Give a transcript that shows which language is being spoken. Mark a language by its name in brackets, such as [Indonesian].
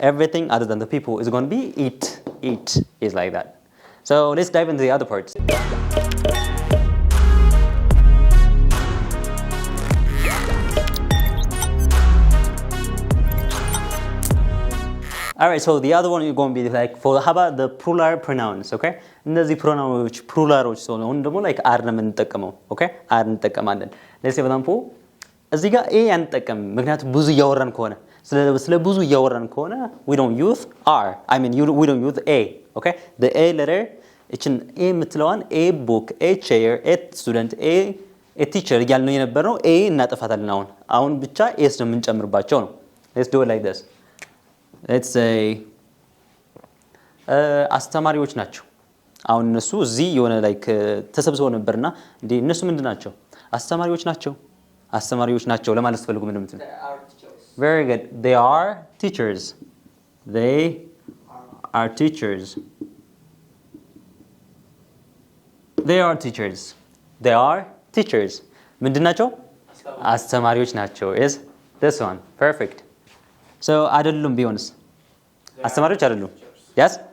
[English] everything other than the people is going to be it is like that so let's dive into the other parts Alright, so the other one is going to be like for how about the plural pronouns, okay? [Amharic] እነዚህ ፕሮናውኖች ፕሉራሎች ስለሆኑ ደግሞ like are ነው የምንጠቀመው, okay? are እንጠቀማለን። [English] let's say for example [Amharic] እዚህ ጋር a አንጠቀምም ምክንያቱም ብዙ እያወራን ከሆነ ስለ ብዙ እያወራን ከሆነ [English] we don't use are. I mean we don't use a, okay? [Amharic] The a letter እችን a የምትለዋን a book, a chair, a student, a teacher እያልን የነበረው a እናጠፋታለን አሁን ብቻ s ነው የምንጨምርባቸው ነው። [English] Let's do it like this. [Amharic] let's say አስተማሪዎች ናቸው አሁን እነሱ እዚህ የሆነ like ተሰብስበው ነበርና እንዴ እነሱ ምንድን ናቸው አስተማሪዎች ናቸው ለማለት ፈልጉ ምንድን ነው [English] They are teachers. very good they are teachers they are teachers they are teachers they are teachers [Amharic] ምንድን ናቸው አስተማሪዎች ናቸው is this one perfect so አይደሉም ቢሆንስ አስተማሪዎች አይደሉም [English] yes